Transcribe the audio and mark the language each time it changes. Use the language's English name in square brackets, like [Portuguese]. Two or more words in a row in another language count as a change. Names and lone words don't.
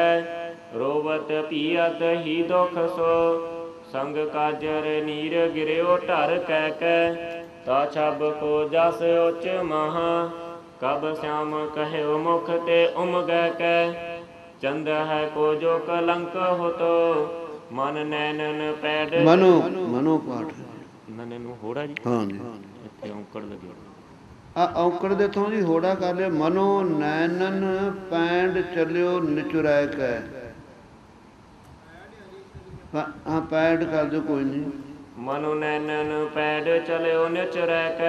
[Braj] रोवत पियत ही दुख सो, संग काजर नीर गिरयो ढर कै। ता छब को जस उच महा, कब श्याम कहो मुख ते उमगै कै। चंद है को जो कलंक हो तो, मन नैनन पैड मनो मनो पाठ [Punjabi] नैन ਨੂੰ ਹੋੜਾ ਜੀ, ਹਾਂ ਜੀ ਇੱਥੇ ਔਂਕੜ ਲੱਗੀ ਆ ਔਂਕੜ ਦੇ ਥੋਂ ਜੀ ਹੋੜਾ ਕਰ ਲਿਆ। [Braj] ਮਨੋ ਨੈਨਨ ਪੈਂਡ ਚਲਿਓ ਨਿਚੁਰੈ ਕੈ, [Punjabi] ਹਾਂ ਪੈਂਡ ਕਰ ਦਿਓ ਕੋਈ ਨਹੀਂ। [Braj] ਮਨੋ ਨੈਨਨ ਪੈਡ ਚਲਿਓ ਨਿਚੁਰੈ ਕੈ।